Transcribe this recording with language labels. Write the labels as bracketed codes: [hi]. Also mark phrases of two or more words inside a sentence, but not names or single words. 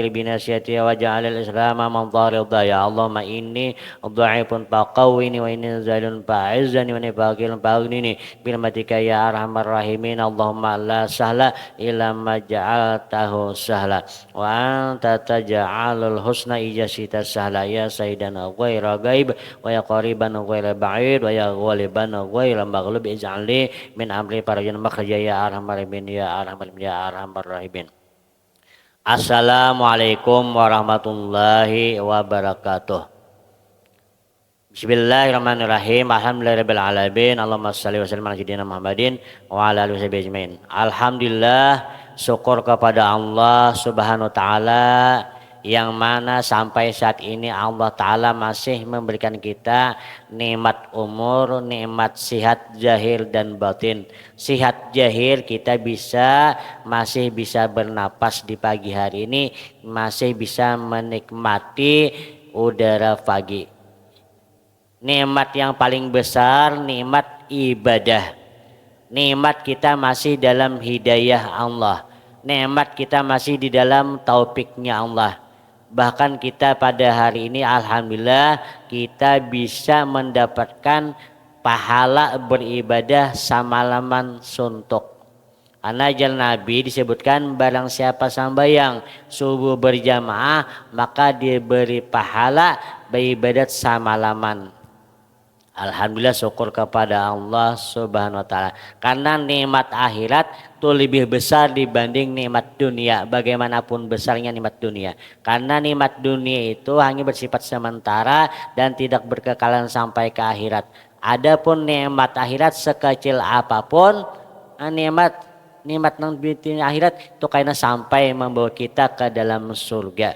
[ar] بنسيتي واجعل الإسلام منظار الضياء اللهم إني ضعيف فقويني وإني زائل فأعزني وإني فقير فأغنني برحمتك يا أرحم الراحمين اللهم لا سهل إلا ما جعلته سهلا وأنت تجعل الحسن إذا شئت سهلا يا سيدنا غير غيب ويا قريبا غير بعيد ويا غالبا غير مغلوب اجعل لي من أمري فرجا مخرجا يا أرحم الراحمين يا أرحم الراحمين. السلام عليكم ورحمة الله وبركاته. بسم الله الرحمن الرحيم. الحمد لله رب العالمين. اللهم صل وسلم على سيدنا محمد وعلى آله وصحبه أجمعين. [id] Alhamdulillah, syukur kepada Allah [ar] سبحانه وتعالى [id] yang mana sampai saat ini Allah taala masih memberikan kita nikmat umur, nikmat sihat zahir dan batin. Sihat zahir kita masih bisa bernapas di pagi hari ini, masih bisa menikmati udara pagi. Nikmat yang paling besar nikmat ibadah. Nikmat kita masih dalam hidayah Allah. Nikmat kita masih di dalam taufiknya Allah. Bahkan kita pada hari ini alhamdulillah kita bisa mendapatkan pahala beribadah samalaman suntuk. Karena jalan Nabi disebutkan barang siapa sambayang subuh berjamaah maka diberi pahala beribadat samalaman. Alhamdulillah, syukur kepada Allah [ar] سبحانه وتعالى. [id] Karena nikmat akhirat itu lebih besar dibanding nikmat dunia. Bagaimanapun besarnya nikmat dunia. Karena nikmat dunia itu hanya bersifat sementara dan tidak berkekalan sampai ke akhirat. Adapun nikmat akhirat sekecil apapun, nikmat akhirat itu karena sampai membawa kita ke dalam surga.